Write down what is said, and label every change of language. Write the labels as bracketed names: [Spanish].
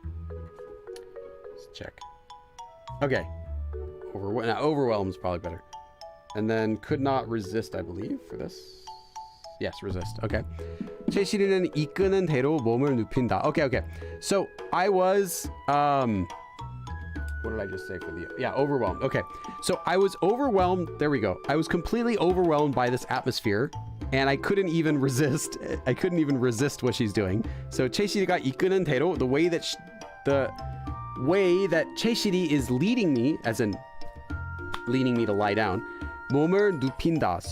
[English] Let's check. Okay. Now overwhelmed is probably better. And then could not resist, I believe, for this. Yes, resist. Okay. [Korean] 채실이는 이끄는 대로 몸을 눕힌다. [English] Okay. So I was what did I just say for the... Yeah, overwhelmed. Okay. So I was overwhelmed. There we go. I was completely overwhelmed by this atmosphere, and I couldn't even resist. I couldn't even resist what she's doing. So [Korean] 채실이가 이끄는 대로, [English] the way that 채실이 is leading me, as in leading me to lie down, [Korean] 몸을 눕힌다.